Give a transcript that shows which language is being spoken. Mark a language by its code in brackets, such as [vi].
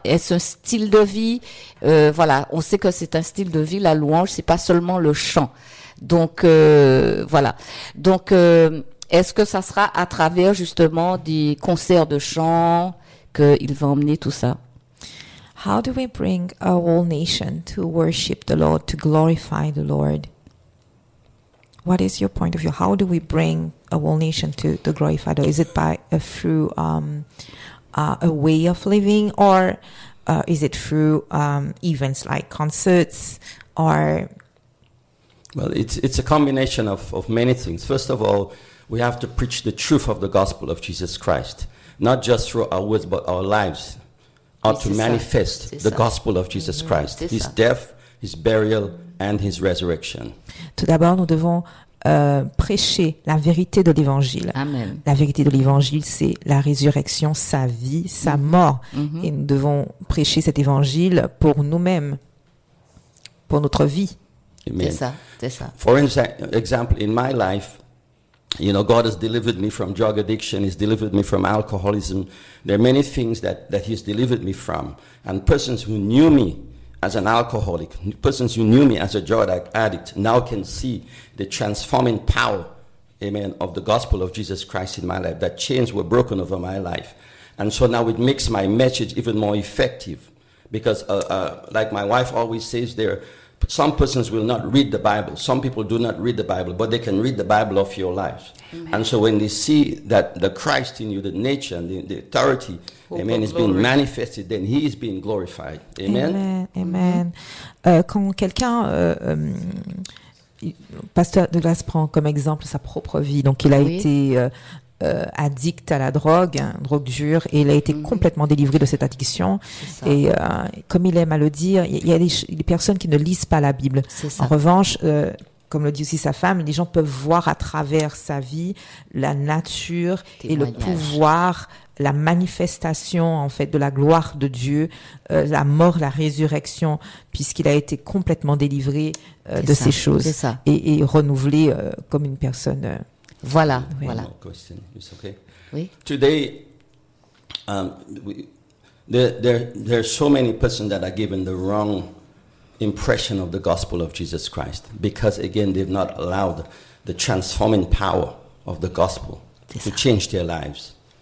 [fr] Est-ce un style de vie? Voilà, on sait que c'est un style de vie, la louange, c'est pas seulement le chant. Donc, voilà. Donc, est-ce que ça sera à travers, justement, des concerts de chant qu'il va emmener tout ça? [en] How do we bring a whole nation to worship the Lord, to glorify the Lord? What is your point of view? How do we bring a whole nation to glorify the Lord? Is it by through a way of living, or is it through events like concerts, or? Well, it's a combination of many things. First of all, we have to preach the truth of the gospel of Jesus Christ, not just through our words, but our lives. Are to manifest the gospel of Jesus Christ, his death, his burial, and his resurrection. [fr] Tout d'abord, nous devons prêcher la vérité de l'évangile. Amen. La vérité de l'évangile, c'est la résurrection, sa vie, sa mort. Mm-hmm. Et nous devons prêcher cet évangile pour nous-mêmes, pour notre vie. Amen. C'est ça. [en] For example, in my life, you know, God has delivered me from drug addiction. He's delivered me from alcoholism. There are many things that he's delivered me from. And persons who knew me as an alcoholic, persons who knew me as a drug addict, now can see the transforming power, amen, of the gospel of Jesus Christ in my life. That chains were broken over my life. And so now it makes my message even more effective. Because like my wife always says there, some persons will not read the Bible. Some people do not read the Bible, but they can read the Bible of your life. Amen. And so when they see that the Christ in you, the nature and the authority, hope, amen, is being manifested, then he is being glorified. Amen. Amen. Amen. [fr] Quand quelqu'un, Pasteur Douglas prend comme exemple sa propre vie, donc il a été addict à la drogue, hein, drogue dure, et il a été complètement délivré de cette addiction. Et comme il aime à le dire, il y a des personnes qui ne lisent pas la Bible. En revanche, comme le dit aussi sa femme, les gens peuvent voir à travers sa vie la nature et le pouvoir, la manifestation en fait de la gloire de Dieu, la mort, la résurrection, puisqu'il a été complètement délivré de ces choses et renouvelé comme une personne. Voilà. [en] One more question. It's okay. [fr] Oui. [en] Today, there are so many persons that are given the wrong impression of the gospel of Jesus Christ because, again, they've not allowed the transforming power of the gospel to change their lives.